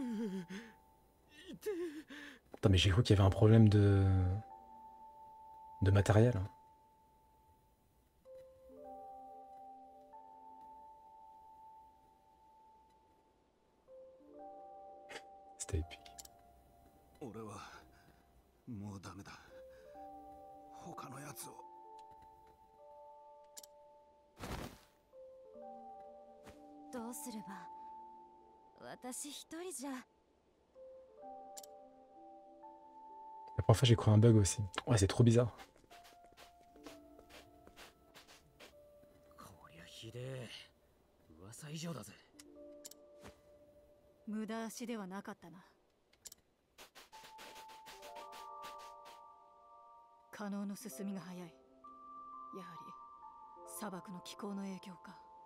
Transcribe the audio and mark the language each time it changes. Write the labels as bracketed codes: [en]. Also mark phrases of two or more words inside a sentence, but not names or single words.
[fr] Putain, mais j'ai cru qu'il y avait un problème de matériel. C'était épique. [ja] 俺はもうダメだ。他のやつを。どうすれば。私一人じゃ。 [fr] La première fois j'ai cru un bug aussi. Ouais, c'est trop bizarre. [ja] こりゃひでえ。噂以上だぜ。無駄足ではなかったな。可能の進みが早い。やはり砂漠の気候の影響か。